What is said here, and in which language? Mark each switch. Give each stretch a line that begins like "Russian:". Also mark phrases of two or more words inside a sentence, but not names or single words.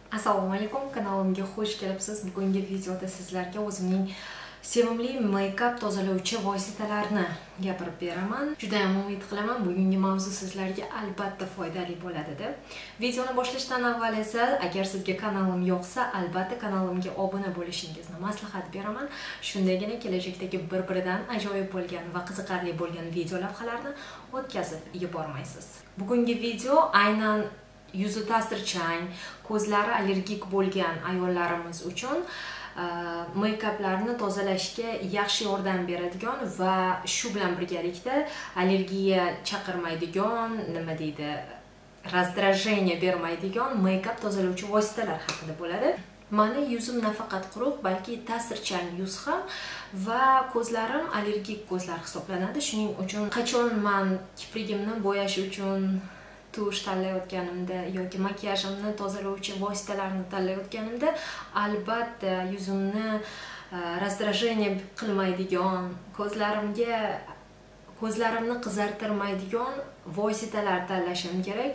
Uzbek: Assalomu alaykum, kanalimga xush kelibsiz. Bugungi videoda sizlarga o'zimning sevimli make-up tozalovchi vositalarini gapirib beraman. Juda ham umid qilaman bugungi mavzu sizlarga albatta foydali bo'ladi deb. Videoni boshlashdan avval esa agar sizga kanalim yoqsa, albatta kanalimga obuna bo'lishingizni maslahat beraman. Shundagina kelajakdagi bir-biridan ajoyib bo'lgan va qiziqarli bo'lgan video lavhalarni o'tkazib yubormaysiz. Bugungi video aynan yuzi ta'sirchan, ko'zlari allergik bo'lgan ayollarimiz uchun make-uplarni tozalashga yaxshi yordam beradigan va shu bilan birgalikda allergiya chaqirmaydigan, nima deydi, раздражение bermaydigan make-up tozalovchi vositalar haqida bo'ladi. Mani yuzim nafaqat quruq, balki ta'sirchan yuz ham va ko'zlarim allergik ko'zlar hisoblanadi. Shuning uchun qachon men kiprigimni bo'yash uchun tush tanlayotganimda yoki makiyajimni tozalovchi vositalarni tanlayotganimda albatta yuzimni раздражение qilmaydigan, ko'zlarimni qizartirmaydigan vositalar tanlashim kerak.